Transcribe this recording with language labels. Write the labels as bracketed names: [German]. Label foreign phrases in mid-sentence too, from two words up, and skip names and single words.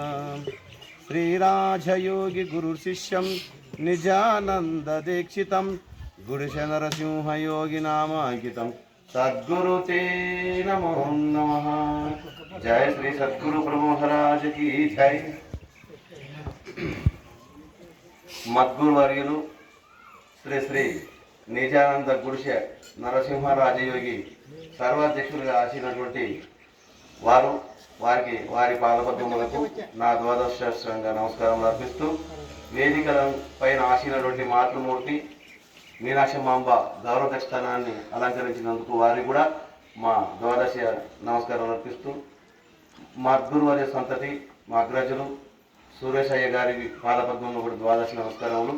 [Sanskrit] श्रीराजयोगी गुरुशिष्यं निजानंद दीक्षितं गुरुशनरसिंह योगी नामांकितं सद्गुरु ते नमो नमः। [Hindi] जय श्री सद्गुरु प्रभु महाराज की जय। [Telugu] మద్గురు వర్యులు శ్రీ శ్రీ నిజానంద గుడిష నరసింహ రాజయోగి సర్వాధ్యక్షులుగా ఆశినటువంటి వారికి వారి పాదపద్మములకు నా ద్వాదశాస్త్రంగా నమస్కారం అర్పిస్తూ వేదికల పైన ఆశినటువంటి మాతృమూర్తి మీనాక్షమాంబ గౌరవ స్థానాన్ని అలంకరించినందుకు వారికి కూడా మా ద్వాదశ నమస్కారం అర్పిస్తూ మా గురువర్య సంతతి మా అగ్రజులు సురేషయ్య గారి పాదపద్మంలో కూడా ద్వాదశ నమస్కారములు.